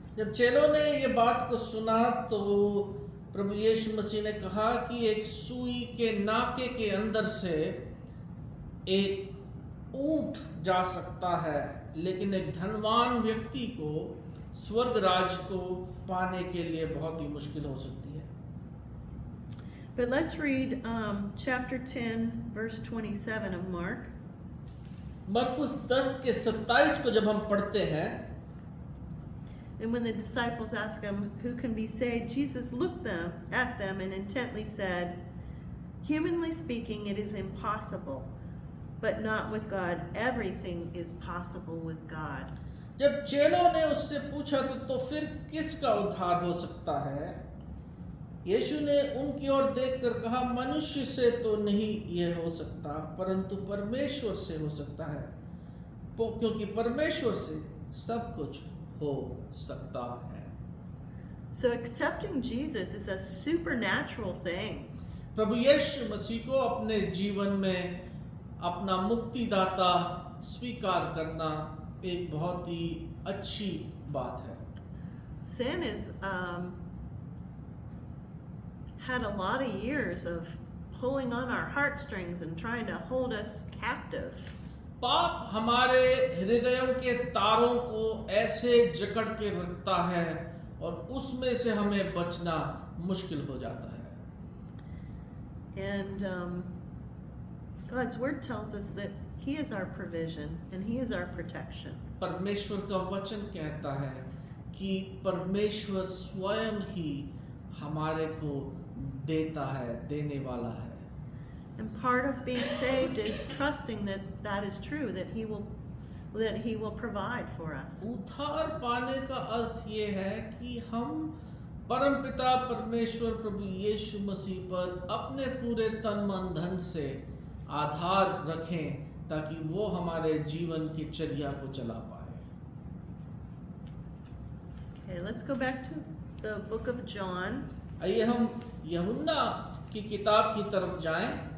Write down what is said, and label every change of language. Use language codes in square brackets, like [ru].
[hi] जब चेलों ने ये बात को सुना तो प्रभु यीशु मसीह ने कहा कि एक सुई के नाके के अंदर से एक ऊंट जा सकता है, लेकिन एक धनवान व्यक्ति को स्वर्ग राज को पाने के लिए बहुत ही मुश्किल हो सकती है। [en] But let's read chapter 10, verse 27 of Mark. [hi] मरकुस 10 के 27 को जब हम पढ़ते हैं, [en] And when the disciples asked him, "Who can be saved?" Jesus looked at them and intently said, "Humanly speaking, it is impossible, but not with God. Everything is possible with God." [hi] जब चेलों ने उससे पूछा तो फिर किसका उद्धार हो सकता है, यीशु ने उनकी ओर देखकर कहा, मनुष्य से तो नहीं यह हो सकता, परंतु परमेश्वर से हो सकता है, क्योंकि परमेश्वर से सब कुछ हो सकता है। [en] So accepting Jesus is a supernatural thing. [hi] प्रभु यीशु मसीह को अपने जीवन में अपना मुक्तिदाता स्वीकार करना एक बहुत ही अच्छी बात है। [en] Sin is had a lot of years of pulling on our heartstrings and trying to hold us captive. [hi] पाप हमारे हृदयों के तारों को ऐसे जकड़ के रखता है और उसमें से हमें बचना मुश्किल हो जाता है। [en] And God's word tells us that He is our provision and He is our protection. [hi] परमेश्वर का वचन कहता है कि परमेश्वर स्वयं ही हमारे को देता है, देने वाला है। [en] And part of being saved is trusting that that is true, that He will provide for us. [hi] उद्धार पाने का अर्थ ये है कि हम परमपिता परमेश्वर प्रभु यीशु मसीह पर अपने पूरे तन मन धन से आधार रखें ताकि वो हमारे जीवन की चर्या को चला पाए। [en] Okay, let's go back to the book of John. [hi] आइए हम यूहन्ना की किताब की तरफ जाएं।